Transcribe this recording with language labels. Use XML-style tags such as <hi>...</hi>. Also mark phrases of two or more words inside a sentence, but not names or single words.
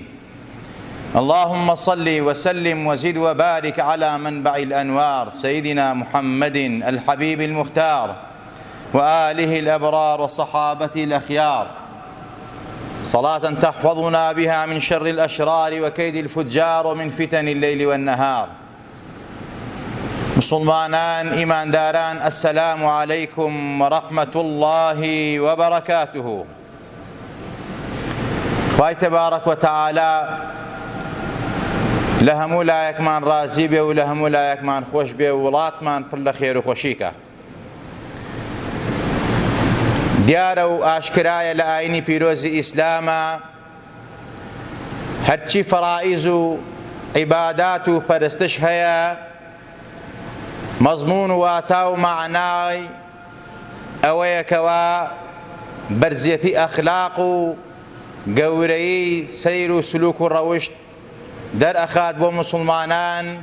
<ar>اللهم صل وسلم وزد وبارك على منبع الأنوار سيدنا محمد الحبيب المختار، وآله الأبرار وصحابته الأخيار، صلاة تحفظنا بها من شر الأشرار وكيد الفجار ومن فتن الليل والنهار.</ar> <ckb>مسلمانان إيمان داران،</ckb> <ar>السلام عليكم ورحمة الله وبركاته.</ar> <ckb>خوای</ckb> <ar>تبارك وتعالى</ar> <ckb>لە هەموو لایەکمان ڕازی بێ و لە هەموو لایەکمان خۆش بێ و وڵاتمان پڕ لە خێر و خۆشیکە. دیارە و ئاشکرایە لە ئاینی پیرۆزی ئیسلامە هەرچی فەرائیز و عیبادات و پەرستش هەیە، مەزمون و واتا و معنای ئەوەیەکەوە بەرزیەتی ئەخلاق و گەورەی سەیر و سلوک و ڕەوشت دەرئەخات بۆ مسلمانان.</ckb>